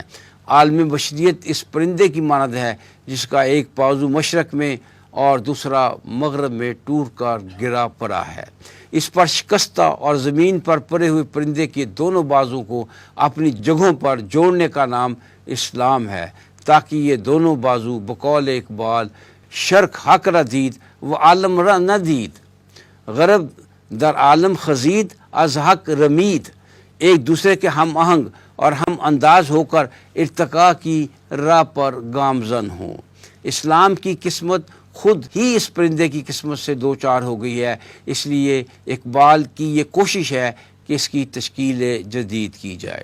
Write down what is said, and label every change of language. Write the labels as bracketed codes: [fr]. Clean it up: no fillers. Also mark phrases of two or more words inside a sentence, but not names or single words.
[ur] عالم بشریت اس پرندے کی مانند ہے جس کا ایک بازو مشرق میں اور دوسرا مغرب میں ٹوٹ کر گرا پڑا ہے۔ اس پر شکستہ اور زمین پر پڑے ہوئے پرندے کے دونوں بازوں کو اپنی جگہوں پر جوڑنے کا نام اسلام ہے، تاکہ یہ دونوں بازو بقول اقبال [fa] شرق حق را دید و عالم را ندید، غرب در عالم خزید از حق رمید، [ur] ایک دوسرے کے ہم آہنگ اور ہم انداز ہو کر ارتقاء کی راہ پر گامزن ہوں۔ اسلام کی قسمت خود ہی اس پرندے کی قسمت سے دو چار ہو گئی ہے، اس لیے اقبال کی یہ کوشش ہے کہ اس کی تشکیل جدید کی جائے۔